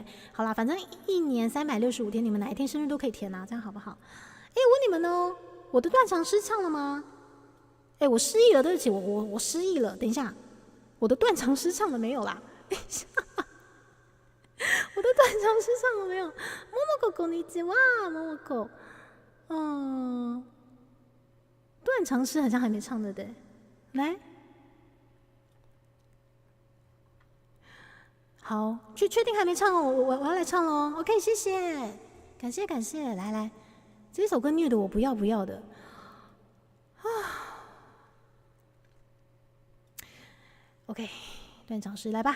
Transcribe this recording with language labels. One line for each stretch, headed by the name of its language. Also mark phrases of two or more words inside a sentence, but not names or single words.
Chinese: 好啦，反正1年365天，你们哪一天生日都可以填啊，这样好不好？我问你们哦，我的断肠诗唱了吗？我失忆了，对不起，我失忆了。等一下，我的断肠诗唱了没有啦？等一下。我的断肠诗唱了没有？
Japanese: ももここんにちは，ももこ。
Chinese: 断肠诗好像还没唱的，对。来，好，确定还没唱哦，我要来唱喽。OK， 谢谢，感谢，来，这首歌虐的我不要的啊。OK， 断肠诗来吧。